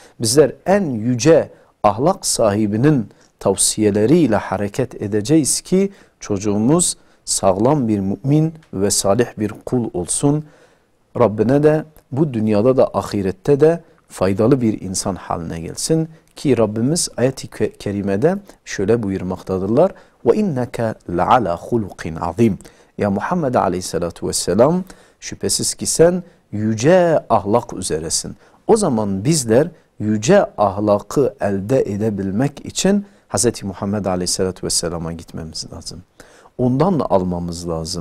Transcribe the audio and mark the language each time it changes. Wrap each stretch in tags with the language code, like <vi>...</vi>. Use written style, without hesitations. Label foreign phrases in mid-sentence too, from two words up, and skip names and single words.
<tr>Bizler en yüce ahlak sahibinin tavsiyeleriyle hareket edeceğiz ki çocuğumuz sağlam bir mümin ve salih bir kul olsun. Rabbine de bu dünyada da ahirette de faydalı bir insan haline gelsin. Ki Rabbimiz ayet-i kerimede şöyle buyurmaktadırlar.</tr> <ar>وَاِنَّكَ لَعَلَى خُلُقٍ عَظِيمٍ</ar> <tr>Ya Muhammed Aleyhisselatü Vesselam, şüphesiz ki sen yüce ahlak üzeresin. O zaman bizler yüce ahlakı elde edebilmek için Hz. Muhammed Aleyhisselatü Vesselam'a gitmemiz lazım. Ondan almamız lazım.</tr>